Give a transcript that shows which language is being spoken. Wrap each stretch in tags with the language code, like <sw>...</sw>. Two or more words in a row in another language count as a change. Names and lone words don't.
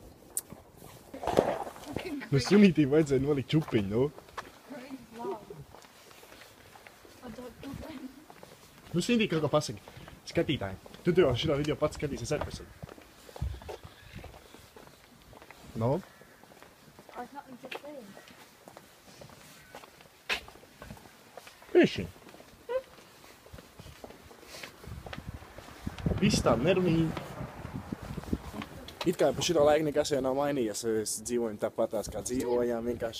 <lv>Nu, sunītī vajadzēja nolikt čupiņu, nu? Nu, sunītī kaut ko pasaki. Skatītāji. Tu jau šito video pats skatīsies ar pasaki. No?</lv> <en>I've nothing to say.</en> <lv>Piešķiņ. Viss tā nerunīgi. It kā pa šito laiku nekas jau nav mainījies. Es dzīvoju tāpatās, kā dzīvojām, vienkārši.</lv>